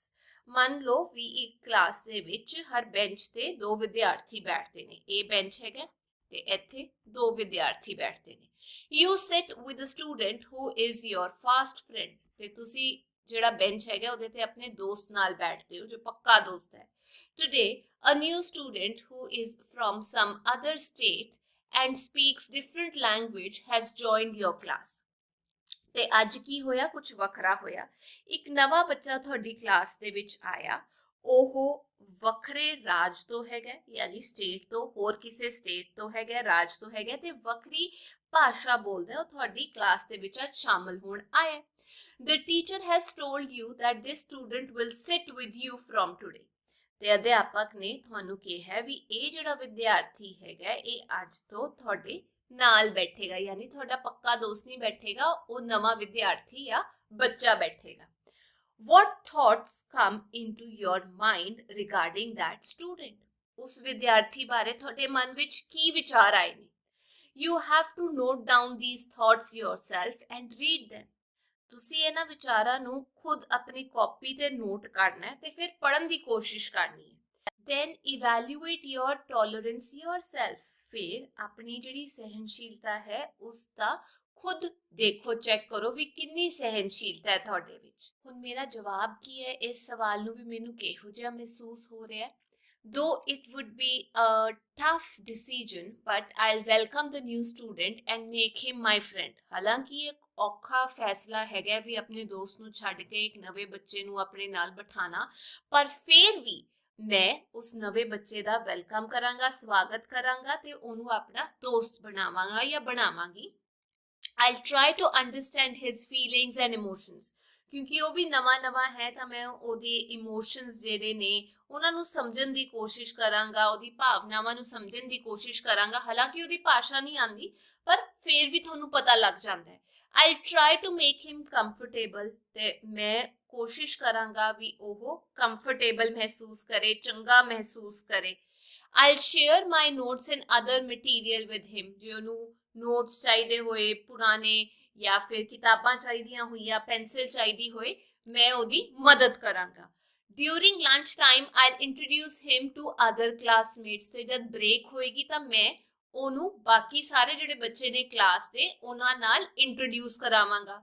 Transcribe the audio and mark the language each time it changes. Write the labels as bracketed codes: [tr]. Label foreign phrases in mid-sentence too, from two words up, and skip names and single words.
[pa] ਮੰਨ ਲਓ ਵੀ ਇੱਕ ਕਲਾਸ ਦੇ ਵਿੱਚ ਹਰ ਬੈਂਚ ਤੇ 2 ਵਿਦਿਆਰਥੀ ਬੈਠਦੇ ਨੇ. ਇਹ ਬੈਂਚ ਹੈਗਾ ਤੇ ਇੱਥੇ 2 ਵਿਦਿਆਰਥੀ ਬੈਠਦੇ ਨੇ. [en] You sit with a student who is your fast friend. [pa] ਤੇ ਤੁਸੀਂ ਜਿਹੜਾ ਬੈਂਚ ਹੈਗਾ ਉਹਦੇ ਤੇ ਆਪਣੇ ਦੋਸਤ ਨਾਲ ਬੈਠਦੇ ਹੋ ਜੋ ਪੱਕਾ ਦੋਸਤ ਹੈ. [en] Today, a new student who is from some other state and speaks different language has joined your class. [pa] ਤੇ ਅੱਜ ਕੀ ਹੋਇਆ, ਕੁਝ ਵੱਖਰਾ ਹੋਇਆ. ਇੱਕ ਨਵਾਂ ਬੱਚਾ ਤੁਹਾਡੀ ਕਲਾਸ ਦੇ ਵਿੱਚ ਆਇਆ. ਉਹ ਵੱਖਰੇ ਰਾਜ ਤੋਂ ਹੈਗਾ, ਯਾਨੀ ਸਟੇਟ ਤੋਂ, ਹੋਰ ਕਿਸੇ ਸਟੇਟ ਤੋਂ ਹੈਗਾ, ਰਾਜ ਤੋਂ ਹੈਗਾ ਤੇ ਵੱਖਰੀ ਭਾਸ਼ਾ ਬੋਲਦਾ. ਉਹ ਤੁਹਾਡੀ ਕਲਾਸ ਦੇ ਵਿੱਚ ਅੱਜ ਸ਼ਾਮਲ ਹੋਣ ਆਇਆ. [en] The teacher has told you that this student will sit with you from today. [pa] ਤੇ ਅਧਿਆਪਕ ਨੇ ਤੁਹਾਨੂੰ ਕਿਹਾ ਵੀ ਇਹ ਜਿਹੜਾ ਵਿਦਿਆਰਥੀ ਹੈਗਾ ਇਹ ਅੱਜ ਤੋਂ ਤੁਹਾਡੇ ਨਾਲ ਬੈਠੇਗਾ, ਯਾਨੀ ਤੁਹਾਡਾ ਪੱਕਾ ਦੋਸਤ ਨਹੀਂ ਬੈਠੇਗਾ, ਉਹ ਨਵਾਂ ਵਿਦਿਆਰਥੀ ਜਾਂ ਬੱਚਾ ਬੈਠੇਗਾ. [en] What thoughts come into your mind regarding that student? [pa] ਉਸ ਵਿਦਿਆਰਥੀ ਬਾਰੇ ਤੁਹਾਡੇ ਮਨ ਵਿੱਚ ਕੀ ਵਿਚਾਰ ਆਏ ਨੇ? [en] You have to note down these thoughts yourself and read them. [pa] ਤੁਸੀਂ ਇਹਨਾਂ ਵਿਚਾਰਾਂ ਨੂੰ ਖੁਦ ਆਪਣੀ ਕਾਪੀ ਤੇ ਨੋਟ ਕਰਨਾ ਹੈ ਤੇ ਫਿਰ ਪੜ੍ਹਨ ਦੀ ਕੋਸ਼ਿਸ਼ ਕਰਨੀ ਹੈ. [en] Then evaluate your tolerance yourself. [pa] ਫਿਰ ਆਪਣੀ ਜਿਹੜੀ ਸਹਿਨਸ਼ੀਲਤਾ ਹੈ ਉਸ ਦਾ ਖੁਦ ਦੇਖੋ, ਚੈੱਕ ਕਰੋ ਵੀ ਕਿੰਨੀ ਸਹਿਨਸ਼ੀਲਤਾ ਹੈ ਤੁਹਾਡੇ ਵਿੱਚ. ਹੁਣ ਮੇਰਾ ਜਵਾਬ ਕੀ ਹੈ ਇਸ ਸਵਾਲ ਨੂੰ ਵੀ ਮੈਨੂੰ ਕਿਹੋ ਜਿਹਾ ਮਹਿਸੂਸ ਹੋ ਰਿਹਾ ਹੈ? [en] Though it would be a tough decision, but I'll welcome the new student and make him my friend. [pa] ਹਾਲਾਂਕਿ ਇਹ ਔਖਾ ਫੈਸਲਾ ਹੈਗਾ ਵੀ ਆਪਣੇ ਦੋਸਤ ਨੂੰ ਛੱਡ ਕੇ ਇੱਕ ਨਵੇਂ ਬੱਚੇ ਨੂੰ ਆਪਣੇ ਨਾਲ ਬਿਠਾਣਾ, ਪਰ ਫਿਰ ਵੀ ਮੈਂ ਉਸ ਨਵੇਂ ਬੱਚੇ ਦਾ ਵੈਲਕਮ ਕਰਾਂਗਾ, ਸਵਾਗਤ ਕਰਾਂਗਾ ਤੇ ਉਹਨੂੰ ਆਪਣਾ ਦੋਸਤ ਬਣਾਵਾਂਗਾ ਜਾਂ ਬਣਾਵਾਂਗੀ. [en] I'll try to understand his feelings and emotions. [pa] ਕਿਉਂਕਿ ਉਹ ਵੀ ਨਵਾਂ ਹੈ ਤਾਂ ਮੈਂ ਉਹਦੇ ਇਮੋਸ਼ਨਸ ਜਿਹੜੇ ਨੇ ਉਹਨਾਂ ਨੂੰ ਸਮਝਣ ਦੀ ਕੋਸ਼ਿਸ਼ ਕਰਾਂਗਾ, ਉਹਦੀ ਭਾਵਨਾਵਾਂ ਨੂੰ ਸਮਝਣ ਦੀ ਕੋਸ਼ਿਸ਼ ਕਰਾਂਗਾ. ਹਾਲਾਂਕਿ ਉਹਦੀ ਭਾਸ਼ਾ ਨਹੀਂ ਆਉਂਦੀ ਪਰ ਫਿਰ ਵੀ ਤੁਹਾਨੂੰ ਪਤਾ ਲੱਗ ਜਾਂਦਾ ਹੈ. [en] I'll try to make him comfortable. [pa] ਤੇ ਮੈਂ ਕੋਸ਼ਿਸ਼ ਕਰਾਂਗਾ ਵੀ ਉਹ ਕੰਫਰਟੇਬਲ ਮਹਿਸੂਸ ਕਰੇ, ਚੰਗਾ ਮਹਿਸੂਸ ਕਰੇ. [en] I'll share my notes and other material with him. [pa] ਜੇ ਉਹਨੂੰ ਨੋਟਸ ਚਾਹੀਦੇ ਹੋਏ ਪੁਰਾਣੇ ਜਾਂ ਫਿਰ ਕਿਤਾਬਾਂ ਚਾਹੀਦੀਆਂ ਹੋਈਆਂ, ਪੈਨਸਿਲ ਚਾਹੀਦੀ ਹੋਏ, ਮੈਂ ਉਹਦੀ ਮਦਦ ਕਰਾਂਗਾ. [en] During lunch time, I'll introduce him to other classmates. [pa] ਤੇ ਜਦ ਬ੍ਰੇਕ ਹੋਏਗੀ ਤਾਂ ਮੈਂ ਉਹਨੂੰ ਬਾਕੀ ਸਾਰੇ ਜਿਹੜੇ ਬੱਚੇ ਨੇ ਕਲਾਸ ਦੇ ਉਹਨਾਂ ਨਾਲ ਇੰਟਰੋਡਿਊਸ ਕਰਾਵਾਂਗਾ.